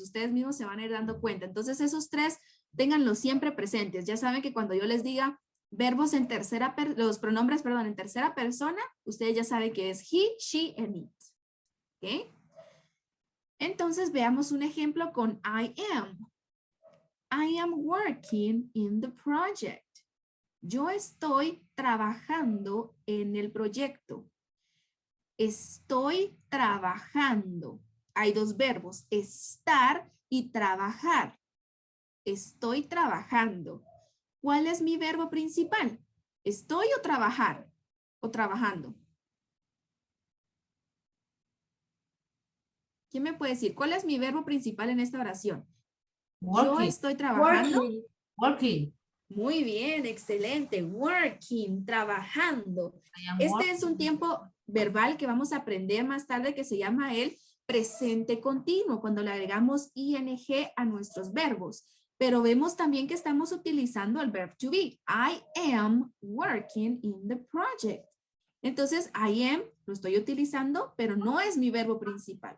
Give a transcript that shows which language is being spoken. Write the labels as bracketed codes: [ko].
[es] Ustedes mismos se van a ir dando cuenta. Entonces esos tres, ténganlos siempre presentes. Ya saben que cuando yo les diga verbos en tercera, los pronombres, perdón, en tercera persona, ustedes ya saben que es [en] he, she, and it. [es] ¿Ok? Entonces veamos un ejemplo con I am. [en] I am working in the project. [es] Yo estoy trabajando en el proyecto. Estoy trabajando. Hay dos verbos, estar y trabajar. Estoy trabajando. ¿Cuál es mi verbo principal? ¿Estoy o trabajar? ¿O trabajando? ¿Quién me puede decir? ¿Cuál es mi verbo principal en esta oración? [en] Working. [es] Yo estoy trabajando. [en] Working. [es] Muy bien, excelente. Working, trabajando. Este es un tiempo verbal que vamos a aprender más tarde que se llama el presente continuo, cuando le agregamos ing a nuestros verbos. Pero vemos también que estamos utilizando el verb to be. [en] I am working in the project. [es] Entonces, I am lo estoy utilizando, pero no es mi verbo principal.